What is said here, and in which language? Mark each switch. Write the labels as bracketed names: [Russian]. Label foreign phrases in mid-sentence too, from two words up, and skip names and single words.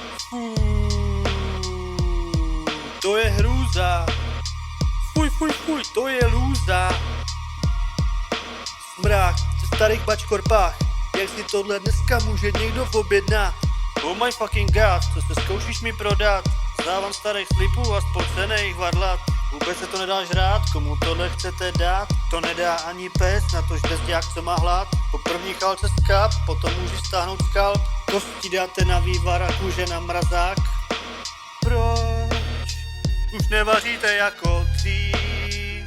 [Czech] To je hrůza. Fuj, to je lůza. Smrák v starých bačkorpách. Jak si tohle dneska může někdo objednat? [English] Oh my fucking god, [Czech] co se zkoušíš mi prodat? Zdávám starých slipů a spocených varlat. Vůbec se to nedá žrát, komu tohle chcete dát? To nedá ani pes, natož bezďák, co má hlad. Po první chalce skap, potom můžu stáhnout skalp. Kosti dáte na vývar a kůže na mrazák. Proč už nevaříte jako dřív?